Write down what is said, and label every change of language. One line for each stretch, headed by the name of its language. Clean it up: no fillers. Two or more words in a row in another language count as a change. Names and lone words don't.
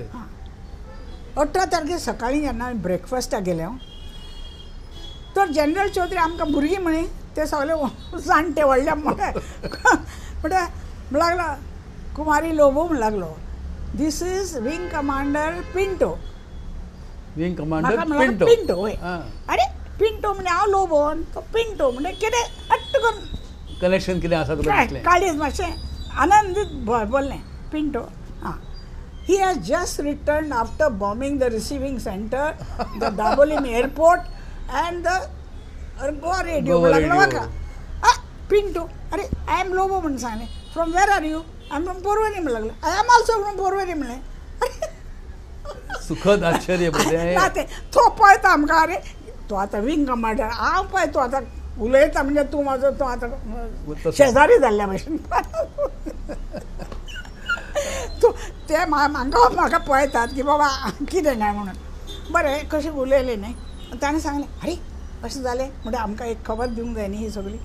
Konkani: 18 तारखेर सकाळीं जेन्ना आमी ब्रेकफास्टाक गेले तर जनरल चौधरी आमकां भुरगीं म्हणी ते सगळे जाणटे व्हडले म्हणटा लागलो कुमारी लोबो म्हण लागलो
English: this is Wing Commander Pinto.
Konkani: विंग कमांडर पिंटो पिंटो हय. अरे पिंटो म्हणजे हांव लोबो तो पिंटो म्हणजे कितें हट्ट करून कनेक्शन कितें आसा तुका दिसलें. काळीज मातशें आनंदीत बोललें पिंटो.
English: हां he has just returned after bombing the receiving center, the Dabolim airport and the Goa radio. Pinto, I am Lobo
Konkani: म्हणून सांगलें.
English: From where are you? I am from Porveri
Konkani: म्हणून लागलो.
English: I am also from Porveri म्हणलें.
Konkani: सुखद आश्चर्य ना ते तो पळयता आमकां अरे तो आतां विंग कमांडर हांव पळय तूं आतां उलयता म्हणजे तूं म्हाजो तो आतां शेजारी जाल्ल्या भशेन ते म्हाका पळयतात की बाबा कितें काय म्हणून बरें कशें उलयलें न्ही ताणें सांगलें अरे अशें जालें म्हणटा आमकां एक खबर दिवंक जाय न्ही ही सगळी.